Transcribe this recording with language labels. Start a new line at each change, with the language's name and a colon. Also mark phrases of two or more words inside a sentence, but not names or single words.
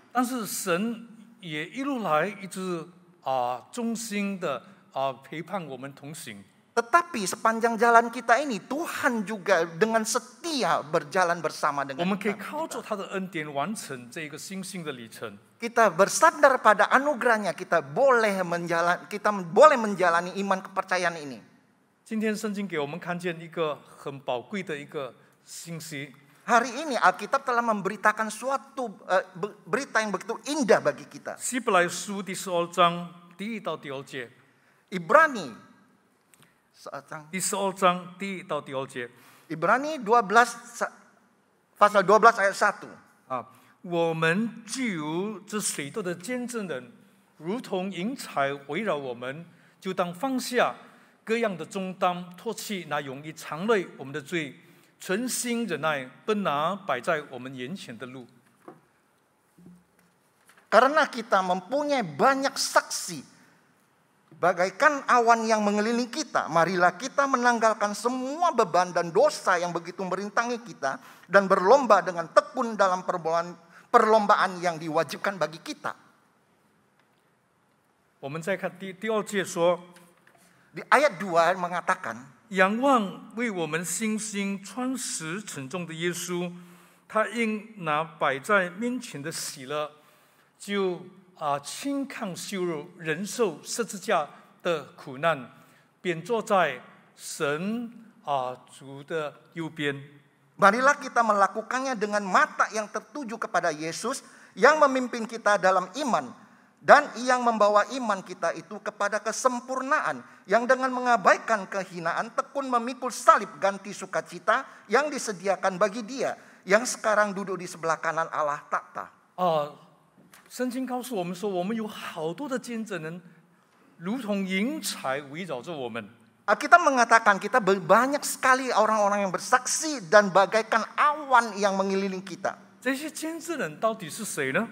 Chinese: 但是神也一路来一直忠心的陪伴我们同行。
Indonesian: Tetapi sepanjang jalan kita ini, Tuhan juga dengan setia berjalan bersama
Chinese: 我
Indonesian: dengan
Chinese: 们可以
Indonesian: kita.
Chinese: 靠着他的恩典完成这一个信心的里程。
Indonesian: Kita bersandar pada anugerahnya, kita boleh menjalani iman kepercayaan ini.
Chinese: 今天圣经给我们看见一个很宝贵的一个信息。
Indonesian: Hari ini Alkitab telah memberitakan suatu berita yang begitu indah bagi kita.
Chinese: 希伯来书第12章第1到第2节。
Indonesian: Ibrani
Chinese: 第12章第1到第2节。
Indonesian: Ibrani 12 pasal 12 ayat 1.
Chinese: 我们既有这水多的见证人，如同云彩围绕我们，就当放下各样的重担，脱去那容易缠累我们的罪，存心忍耐，奔拿摆在我们眼前的路。
Indonesian: Karena kita mempunyai banyak saksi, bagaikan awan yang mengelilingi kita, marilah kita menanggalkan semua beban dan dosa yang begitu merintangi kita, dan berlomba dengan tekun dalam perlombaan yang diwajibkan bagi kita.
Chinese: 我们再看第2节说，
Indonesian: Di ayat 2 mengatakan,
Chinese: 仰望为我们信心穿石沉重的耶稣，他因那摆在面前的喜乐，就轻看羞辱，忍受十字架的苦难，便坐在神主的右边。
Indonesian: marilah kita melakukannya dengan mata yang tertuju kepada Yesus yang memimpin kita dalam iman, dan yang membawa iman kita itu kepada kesempurnaan, yang dengan mengabaikan kehinaan tekun memikul salib ganti sukacita yang disediakan bagi Dia yang sekarang duduk di sebelah kanan Allah takhta.
Chinese: 圣经告诉我们说，我们有好多的见证人，如同云彩围绕着我们。
Indonesian: Kita mengatakan kita banyak sekali orang-orang yang bersaksi dan bagaikan awan yang mengelilingi kita.
Chinese: 这些见证人到底是谁呢？